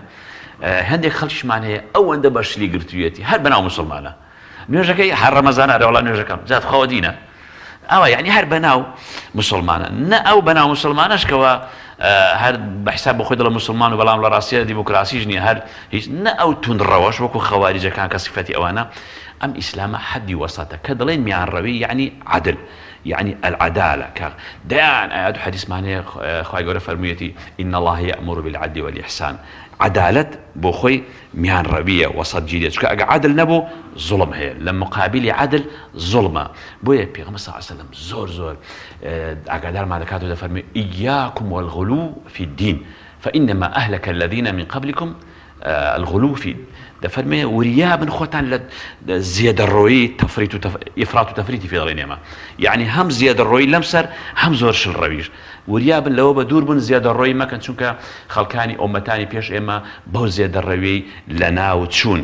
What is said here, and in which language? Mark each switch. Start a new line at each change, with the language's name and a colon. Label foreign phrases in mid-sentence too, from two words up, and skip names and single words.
Central Kurdish: هەندێک خەڵکیشمان هەیە ئەوەندە بەشلی گرتوویەتی هەر بەناو موسڵمانە، نوێژەکەی هەر ڕەمەزانە وڵا نوێژەکەم جات خەوە دینە ئەوە، یعنی هەر بەناو موسڵمانە، نە ئەو بەناو موسڵمانەشکەوە هەر بەحساب بە خۆی دڵە موسڵمان و بەڵام لە ڕاستیە دیموکراسیش نییە، هەر هیچ نە ئەو توندڕەوەش وەکو خەواریجەکان کە سیفەتی ئەوانە. ئەم ئیسلامە حەدی وەسەتە کە دەڵێن میانڕەوی یعنی عەدل، یعنی العدالة.
Arabic: دایان آيات حديث معناه
Central Kurdish: خوای گەورە فەرموویەتی
Arabic: إن الله يأمر بالعدل والإحسان.
Central Kurdish: عدالت بۆ خۆی میانڕەویە وەسەط گیرێت، چکە ئەگە عادل نەبوو زوڵم هەیە، لە مقابلی عادل زوڵمە. بۆیە پێغەمبەر
Arabic: صلی الله علیه و سلم
Central Kurdish: زۆر ئاگادارمان دەکات و دەفەرمێ
Arabic: إياكم والغلو في الدين فإنما أهلك الذين من قبلكم الغلو في،
Central Kurdish: دەفەرمێ وریابن خۆتان لە زیێدەڕۆیی ئیفرات و تەفریتی فێڵی نێمە، یعنی هەم زیێدەڕۆیی لەم سەر هەم زۆر شڵڕەویش. وریابن لەوە بە دوور بوون زیێدەڕۆیی مەکەن، چونکە خەڵکانی ئومەتانی پێش ئێمە بەو زیێدەڕەویی لە ناو چوون.